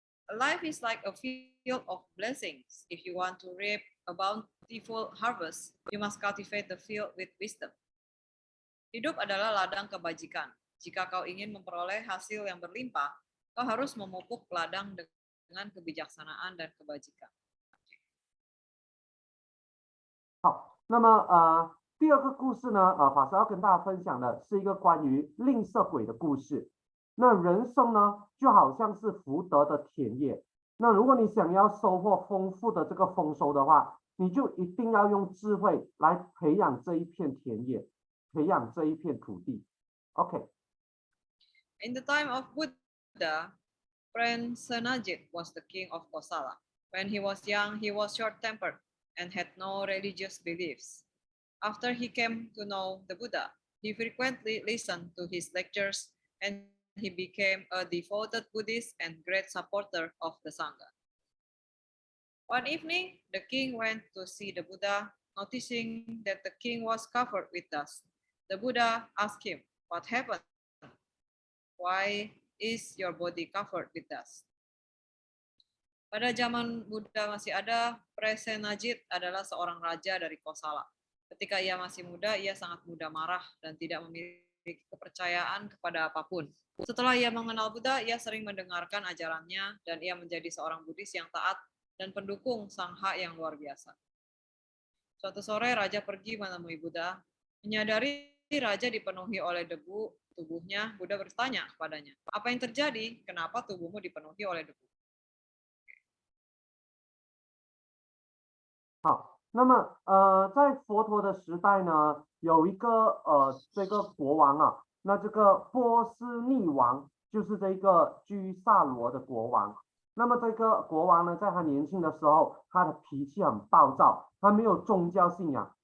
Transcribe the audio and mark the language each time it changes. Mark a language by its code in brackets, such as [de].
[en] Life is like a field of blessings. If you want to reap a bountiful harvest, you must cultivate the field with wisdom. [id] Hidup adalah ladang kebajikan. Jika kau ingin memperoleh hasil yang berlimpah, kau harus memupuk ladang dengan kebijaksanaan dan kebajikan. [zh] 好，那么第二个故事呢，法师要跟大家分享的是一个关于吝啬鬼的故事。那人生呢，就好像是福德的田野。那如果你想要收获丰富的这个丰收的话，你就一定要用智慧来培养这一片田野，培养这一片土地。 OK。 [en] In the time of Buddha, Prince Senajit was the king of Kosala. When he was young, he was short-tempered and had no religious beliefs. After he came to know the Buddha, he frequently listened to his lectures and he became a devoted Buddhist and great supporter of the Sangha. One evening, the king went to see the Buddha, noticing that the king was covered with dust. The Buddha asked him, "What happened? Why is your body covered with dust?" [id] Pada zaman Buddha masih ada, Presenajit adalah seorang raja dari Kosala. Ketika ia masih muda, ia sangat mudah marah dan tidak memiliki kepercayaan kepada apapun. Setelah ia mengenal Buddha, ia sering mendengarkan ajarannya dan ia menjadi seorang Buddhis yang taat dan pendukung Sangha yang luar biasa. Suatu sore raja pergi menemui Buddha. Menyadari raja dipenuhi oleh debu tubuhnya, Buddha bertanya kepadanya, "Apa yang terjadi? Kenapa tubuhmu dipenuhi oleh debu?" [zh] 好，那么在佛陀的时代呢，有一个这个国王啊，那这个波斯匿王就是这个居萨罗的国王。那么这个国王呢，在他年轻的时候，他的脾气很暴躁，他没有宗教信仰。